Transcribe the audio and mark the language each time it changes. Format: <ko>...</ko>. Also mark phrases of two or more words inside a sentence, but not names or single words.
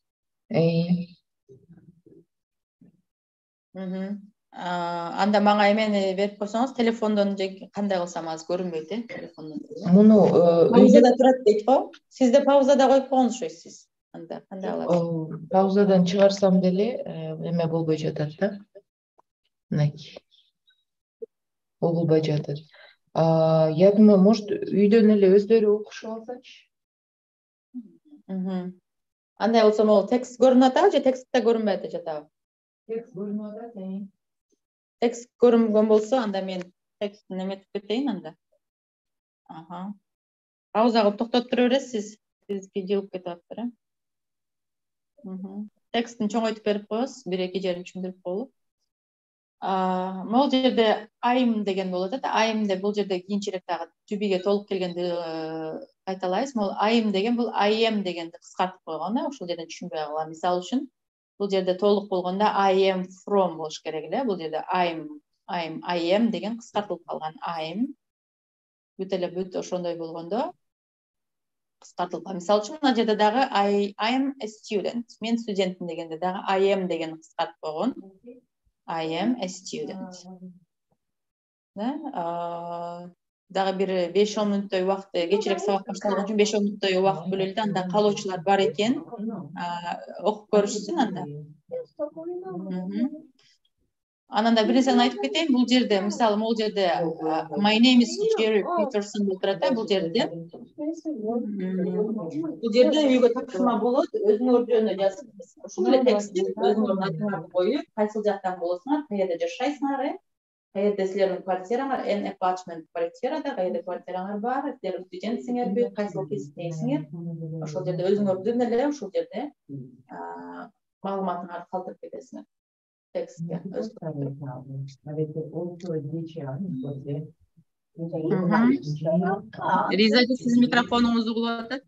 <ky>Анда мага эмени берип койсоңуз, телефондон же кандай кылсам азыр көрүнбөйт, телефондон. Муну паузада турат дейт го. Сизде паузада коюп койгон окшойсуз. Анда кандай кыласыз? Паузадан чыгарсам деле эме болбой жатат да. Мынакей. Угулбай жатат.</ky> <ru>Я думаю, может,</ru> <ky>үйдөн эле өздөрү окушуп алсачы. Андай болсо, могу текст көрүнүп атабы же текстте көрүнбөй жатабы? Текст көрүнүп атат, Текст көрүнгөн болсо, анда мен текстин эметип кетейин анда. Пауза кылып токтотуп тура бересиз. Сизге жылып кетип атыптыр,</ky> <kk>Текстін чоңойтып беріп қойыңыз, бір-екі жерін түсіндіріп қойып. Бұл жерде</kk> <en>I'm</en> <kk>деген болады. I'm де бұл жерде кейіншірек тағы to be-ге толық келгенде қайталайсыз. Бұл I'm деген бұл</kk> <en>I am</en> <kk>дегенді қысқартып қойған.</kk> <ky>Ошол жерден түшүнбөй калган. Мисалы үчүн бұл жерде толық болгондо</ky> <en>I am from</en> <ky>болуш керек эле.</ky> <kk>Бұл жерде</kk> <en>I am</en> <kk>деген қысқартылып калган.</kk> <ky>I'm бүт эле бүт ошондой болгондо қысқартылып калган. Мисалы үчүн мына жерде дагы</ky> <en>I am a student.</en> <ky>Мен студентмин дегенде дагы</ky> <en>I am</en> <ky>деген кыскартып койгон.</ky> <en>I am a student.</en> <ky>Дагы бир 5-10 мүнөттөй убакыт кечирээк сабак башталган үчүн 5-10 мүнөттөй убакыт бөлөлдү. Анда каалоочулар бар экен. Окуп көрүшсүн анда. Анан да бир нерсени айтып кетейин. Бул жерде, мисалы, бул жерде</ky> <en>my name is Jerry Peterson</en> <ky>деп турат. Бул жерде үйгө тапшырма болот. Өзүңөр жөнүндө жазыңыз. Ушул эле текстти өзүңөрдүн атыңарды коюп, кайсыл жактан болосуңар, каерде жашайсыңар, каерде силердин квартираңар,</ky> <en>an apartment</en> <ky>квартирада, каерде квартираңар бар, силер студентсиңерби, кайсыл кесиптесиңер. Ошол жерде өзүңөрдүн эле ушул жерде маалыматыңарды калтырып кетесиңер. Текстке. Риза, сиз микрофонуңузду кулап атат.</ky>